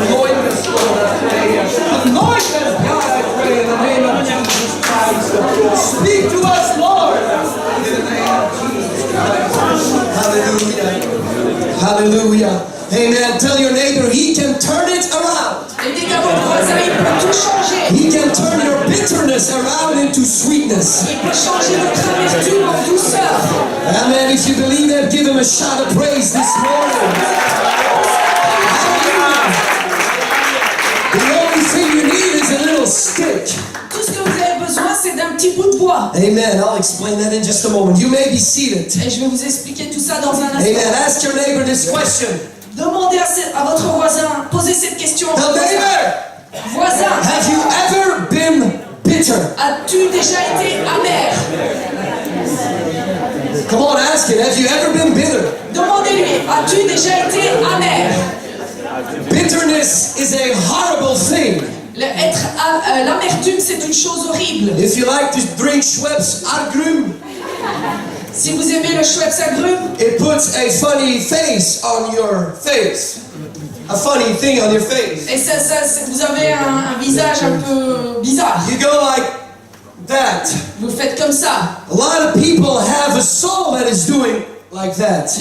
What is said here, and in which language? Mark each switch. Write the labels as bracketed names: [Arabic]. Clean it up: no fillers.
[English] Anoint us, Lord, I pray. Anoint us, God, I pray, in the name of Jesus Christ. Speak to us, Lord, in the name of Jesus Christ. Hallelujah. Hallelujah. Amen. Tell your neighbor he can turn it around. [French] Et dites à votre voisin, il peut tout changer. [English] He can turn your bitterness around into sweetness. [French] Il peut changer votre amertume en douceur. [English] Amen. If you believe that, give him a shout of praise this morning. Hallelujah. The only thing you need is a little stick. [French] Tout ce que vous avez besoin, c'est d'un petit bout de bois. [English] Amen. I'll explain that in just a moment. You may be seated. [French] Et je vais vous expliquer tout ça dans un instant. [English] Amen. Ask your neighbor this question. [French] Demandez à votre voisin, posez cette question. [English] Tell neighbor, [French] Voisin, [English] have you ever been bitter? [French] as-tu déjà été amer? [English] Come on, ask it. Have you ever been bitter? [French] Demandez-lui, as-tu déjà été amer? [English] Bitterness is a horrible thing. [French] L'amertume, c'est une chose horrible. [English] If you like to drink Schweppes agrumes, [French] Si vous aimez le Schweppes agrumes, [English] it puts a funny face on your face. A funny thing on your face. [French] et vous avez un visage un peu bizarre. [English] You go like that. [French] Vous faites comme ça. [English] A lot of people have a soul that is doing like that.